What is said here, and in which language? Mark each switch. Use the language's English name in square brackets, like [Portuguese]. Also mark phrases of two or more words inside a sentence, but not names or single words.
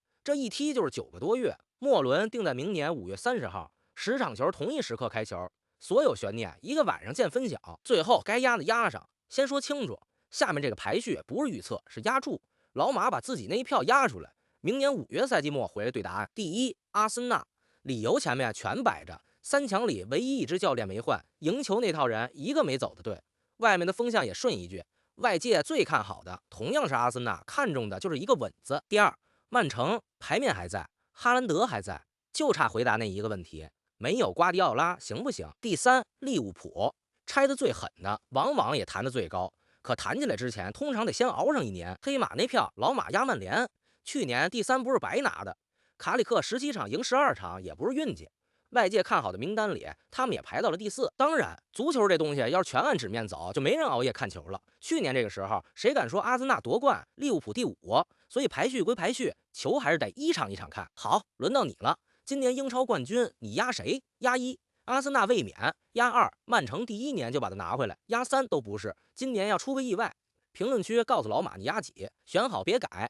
[Chinese] 這一踢就是9個多月，末輪定在明年5月30號，10場球同一時刻開球，所有懸念一個晚上見分曉，最後該壓的壓上。先說清楚，下面這個排序不是預測，是壓注。老馬把自己那一票壓出來，明年5月賽季末回來對答案。第一，阿森納，理由前面全擺着，3強裡唯一一支教練沒換，贏球那套人一個沒走的隊。外面的風向也順一句，外界最看好的同樣是阿森納，看中的就是一個穩字。第二，曼城牌面還在，哈蘭德還在，就差回答那一個問題，沒有瓜迪奧拉行不行？第三，利物浦拆得最狠的，往往也談得最高，可談起來之前，通常得先熬上1年。黑馬那票，老馬壓曼聯，去年第3不是白拿的。卡里克17場贏12場，也不是運氣。外界看好的名單裡，他們也排到了第4。當然，足球這東西要是全按紙面走，就沒人熬夜看球了。去年這個時候，誰敢說阿森納奪冠，利物浦第5？所以排序歸排序，球還是得一場一場看。好，輪到你了。今年英超冠軍，你壓誰？壓1，阿森納衛冕；壓2，曼城第1年就把它拿回來；壓3都不是，今年要出個意外。評論區告訴老馬你壓幾，選好別改。